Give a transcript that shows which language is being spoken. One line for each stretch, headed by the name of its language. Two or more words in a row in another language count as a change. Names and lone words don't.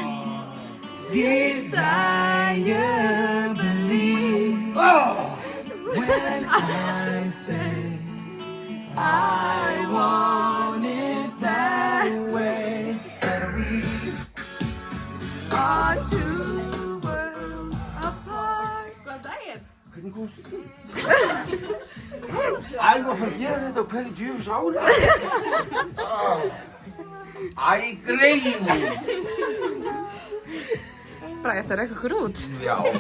English: desire, believe when I say I want it that way. That we are two worlds apart.
Icelandic: Góðan daginn. hvernig komstu þú? Æ, maður fyrir að gera þetta á hverju djöfus ári. Æ, greyin mín. Bragi, ertu að reyka okkur út? Já.